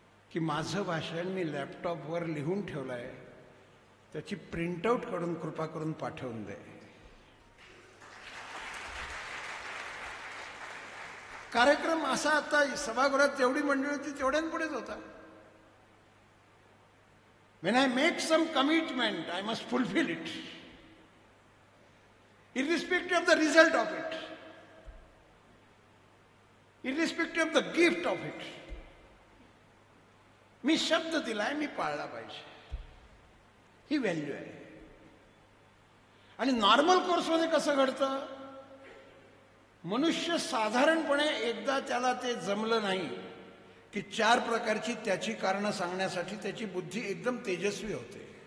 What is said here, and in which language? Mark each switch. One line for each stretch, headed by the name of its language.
Marathi: की माझं भाषण मी लॅपटॉपवर लिहून ठेवलं आहे, त्याची प्रिंटआउट काढून कृपा करून पाठवून दे. कार्यक्रम असा आता सभागृहात जेवढी मंडळी होती तेवढ्यांपुढेच होता.
English: When I make some commitment, I must fulfill it, irrespective of the result of it, irrespective of the gift of it.
Marathi: मी शब्द दिलाय, मी पाळला पाहिजे, ही व्हॅल्यू आहे. आणि नॉर्मल कोर्समध्ये कसं घडतं, मनुष्य साधारणपणे एकदा त्याला ते जमलं नाही की 4 प्रकारची त्याची कारणं सांगण्यासाठी त्याची बुद्धी एकदम तेजस्वी होते.